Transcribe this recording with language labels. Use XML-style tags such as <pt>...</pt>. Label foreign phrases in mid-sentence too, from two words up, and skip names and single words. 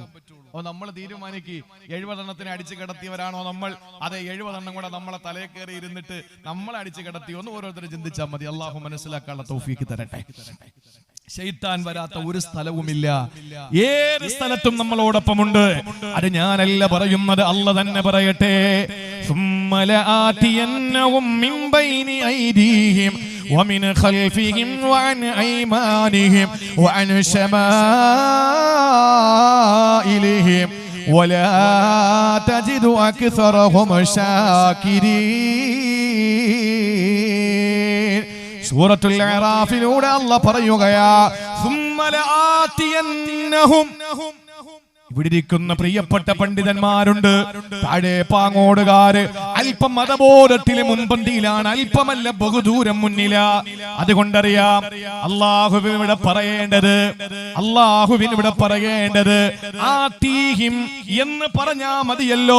<ml>അപ്പൊ നമ്മൾ തീരുമാനിക്ക് 70 എണ്ണത്തിനെ അടിച്ചു കിടത്തിയവരാണോ നമ്മൾ, അതെ 70 എണ്ണം കൂടെ നമ്മളെ തലയിൽ കയറി ഇരുന്നിട്ട് നമ്മളെ അടിച്ചു കിടത്തിയോന്ന് ഓരോരുത്തരും ചിന്തിച്ചാൽ മതി. അള്ളാഹു മനസ്സിലാക്കാനുള്ള തൗഫീഖ് തരട്ടെ. ശൈത്താൻ വരാത്ത ഒരു സ്ഥലവുമില്ല, ഏത് സ്ഥലത്തും നമ്മളോടൊപ്പമുണ്ട്. അത് ഞാനല്ല പറയുന്നത്, അല്ലാഹ് തന്നെ പറയട്ടെ.</ml> <ar>ثم لآتينهم من بين أيديهم ومن خلفهم وعن أيمانهم وعن شمائلهم ولا تجد أكثرهم شاكرين.</ar> <ml>സൂറത്തുൽ അറാഫിലൂടെ അല്ലാഹ് പറയുകയാ,</ml> <ar>ثم لآتينهم.</ar> <ml>ഇവിടെ ഇരിക്കുന്ന പ്രിയപ്പെട്ട പണ്ഡിതന്മാരുണ്ട്, താഴെ പാങ്ങോടുകാര് അല്പം മതബോധത്തിലെ മുൻപന്തിയിലാണ്, അല്പമല്ല ബഹുദൂരം മുന്നില. അതുകൊണ്ടറിയാം അള്ളാഹുവിനിവിടെ പറയേണ്ടത് ആതീഹിം എന്ന് പറഞ്ഞാ മതിയല്ലോ.</ml>